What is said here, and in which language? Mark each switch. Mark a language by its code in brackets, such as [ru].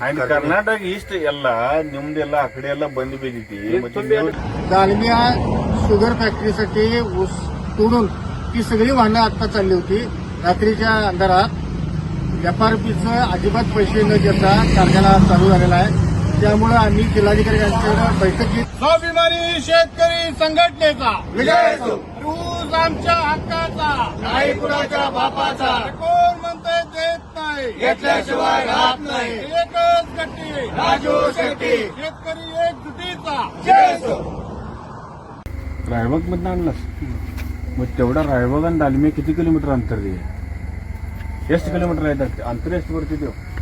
[mr] आणि कर्नाटक ईस्ट [kn] ಎಲ್ಲ ನಿಮ್ದೆಲ್ಲ ಆ ಕಡೆ ಎಲ್ಲ ಬಂದು ಬಿದ್ದೈತಿ [mr] दालमिया शुगर फॅक्टरीसाठी ऊस तोडून ती सगळी वाहनं आता चालली होती रात्रीच्या अंधारात. एफआरपीचं अजिबात पैसे न देता कारखाना चालू झालेला आहे. त्यामुळे आम्ही जिल्हाधिकारी यांच्याकडे बैठकीत स्वाभिमानी शेतकरी संघटनेचा विजय असो. ऊस आमच्या हक्काचा नाही कुणाच्या बापाचा. कोण म्हणतंय देत नाही घेतल्याशिवाय राहत नाही. एकच गट्टी राजू शेट्टी शेतकरी एकजुटीचा जय असो. रायबाग मधनं आणलास मग तेवढा रायबाग आणि दालमी किती किलोमीटर अंतर आहे? [kn] ಎಷ್ಟು ಕಿಲೋಮೀಟರ್ ಆಯ್ತು ಅಂತರ ಎಷ್ಟು ಬರ್ತಿದ್ದೇವೆ?